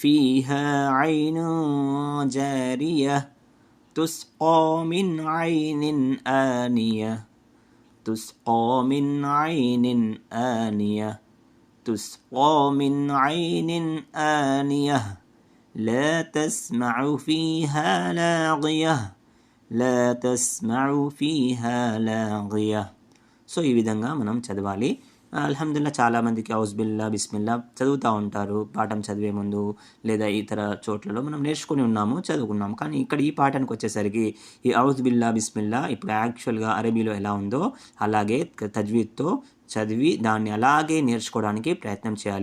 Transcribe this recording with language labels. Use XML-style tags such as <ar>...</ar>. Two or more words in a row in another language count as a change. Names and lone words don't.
<ar>فيها عين جارية تسقى من عين آنية تسقى من عين آنية تسقى من عين آنية لا تسمع فيها لاغية لا تسمع فيها لاغية.</ar> <te>సో ఈ విధంగా మనం చదవాలి. అల్హమ్దుల్లా చాలామందికి</te> <ar>أعوذ بالله بسم الله</ar> <te>చదువుతూ ఉంటారు పాఠం చదివే ముందు లేదా ఇతర చోట్లలో మనం నేర్చుకుని ఉన్నాము, చదువుకున్నాము. కానీ ఇక్కడ ఈ పాఠానికి వచ్చేసరికి ఈ</te> <ar>أعوذ بالله بسم الله</ar> <te>ఇప్పుడు యాక్చువల్గా అరబీలో ఎలా ఉందో అలాగే తజ్వీద్తో చదివి దాన్ని అలాగే నేర్చుకోవడానికి ప్రయత్నం చేయాలి.</te>